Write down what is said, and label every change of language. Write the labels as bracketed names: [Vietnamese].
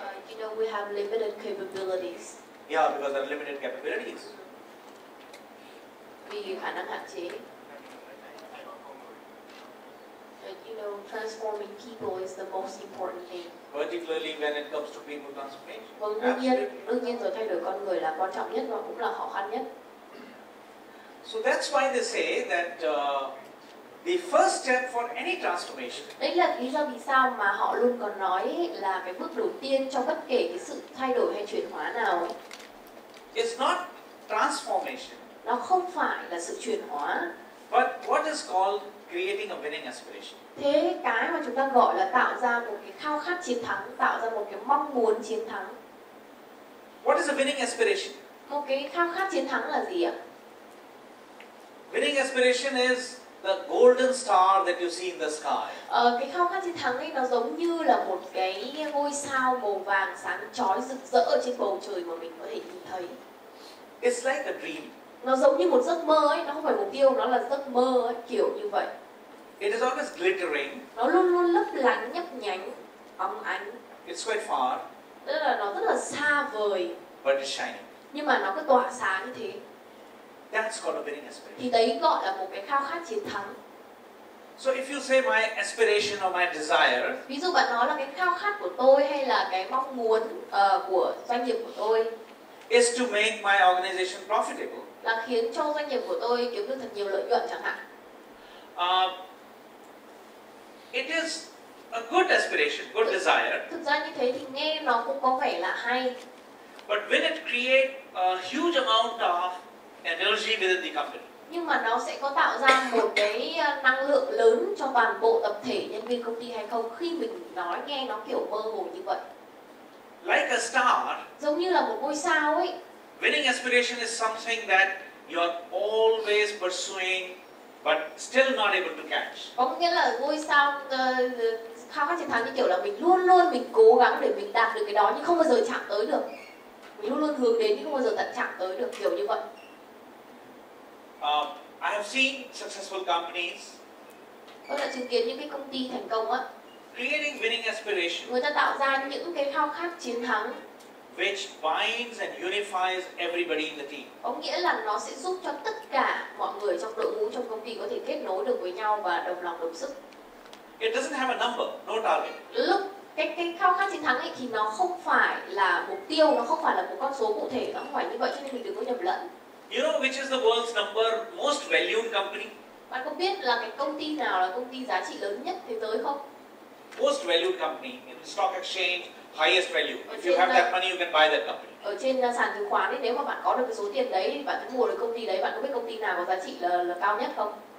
[English] You know, we have limited capabilities. Yeah, because there are limited capabilities. [Vietnamese] Vì khả năng hạn chế. [English] You know, transforming people is the most important thing. Particularly when it comes to people transformation. [Vietnamese] Vâng, đương nhiên rồi thay đổi con người là quan trọng nhất và cũng là khó khăn nhất. [English] So that's why they say that the first step for any transformation. [Vietnamese] Đấy là lý do vì sao mà họ luôn còn nói là cái bước đầu tiên cho bất kể cái sự thay đổi hay chuyển hóa nào ấy. [English] It's not transformation. [Vietnamese] Nó không phải là sự chuyển hóa. [English] But what is called creating a winning aspiration. [Vietnamese] Thế cái mà chúng ta gọi là tạo ra một cái khao khát chiến thắng, tạo ra một cái mong muốn chiến thắng. [English] What is a winning aspiration? [Vietnamese] Một cái khao khát chiến thắng là gì ạ? [English] Winning aspiration is the golden star that you see in the sky. [Vietnamese] Cái khao khát chiến thắng ấy nó giống như là một cái ngôi sao màu vàng sáng chói rực rỡ ở trên bầu trời mà mình có thể nhìn thấy. [English] It's like a dream. [Vietnamese] Nó giống như một giấc mơ ấy, nó không phải mục tiêu, nó là giấc mơ ấy, kiểu như vậy. [English] It is always glittering. [Vietnamese] Nó luôn luôn lấp lánh, nhấp nhánh, óng ánh. [English] It's quite far. [Vietnamese] Tức là nó rất là xa vời. [English] But it's shining. [Vietnamese] Nhưng mà nó cứ tỏa sáng như thế. [English] That's called a winning aspiration. [Vietnamese] Thì đấy gọi là một cái khao khát chiến thắng. [English] So if you say my aspiration or my desire, [Vietnamese] ví dụ bạn nói là cái khao khát của tôi hay là cái mong muốn của doanh nghiệp của tôi [English] is to make my organization profitable. [Vietnamese] Là khiến cho doanh nghiệp của tôi kiếm được thật nhiều lợi nhuận chẳng hạn. [English] It is a good aspiration, good desire. [Vietnamese] Thực ra như thế thì nghe nó cũng có vẻ là hay. [English] But when it creates a huge amount of energy within the company, [Vietnamese] nhưng mà nó sẽ có tạo ra một cái năng lượng lớn cho toàn bộ tập thể nhân viên công ty hay không, khi mình nói nghe nó kiểu mơ hồ như vậy. [English] Like a star, [Vietnamese] giống như là một ngôi sao ấy. [English] Winning aspiration is something that you are always pursuing but still not able to catch. [Vietnamese] Có nghĩa là ngôi sao khao khát chiến thắng như kiểu là mình luôn luôn mình cố gắng để mình đạt được cái đó nhưng không bao giờ chạm tới được. Mình luôn luôn hướng đến nhưng không bao giờ tận chạm tới được, kiểu như vậy. [English] I have seen successful companies [Vietnamese] Tôi đã chứng kiến những cái công ty thành công á, [English] creating winning aspiration, [Vietnamese] người ta tạo ra những cái khao khát chiến thắng [English] which binds and unifies everybody in the team. [Vietnamese] có nghĩa là nó sẽ giúp cho tất cả mọi người trong đội ngũ trong công ty có thể kết nối được với nhau và đồng lòng đồng sức. [English] It doesn't have a number, no target. [Vietnamese] Lúc cái khao khát chiến thắng ấy thì nó không phải là mục tiêu, nó không phải là một con số cụ thể, nó không phải như vậy, cho nên mình đừng có nhầm lẫn. [English] You know which is the world's most valued company? [Vietnamese] Bạn có biết là cái công ty nào là công ty giá trị lớn nhất thế giới không? [English] Most valued company in the stock exchange, highest value. If you have that money, you can buy that company. [Vietnamese] Ở trên sàn chứng khoán ấy, nếu mà bạn có được cái số tiền đấy, bạn sẽ mua được công ty đấy. Bạn có biết công ty nào có giá trị là cao nhất không?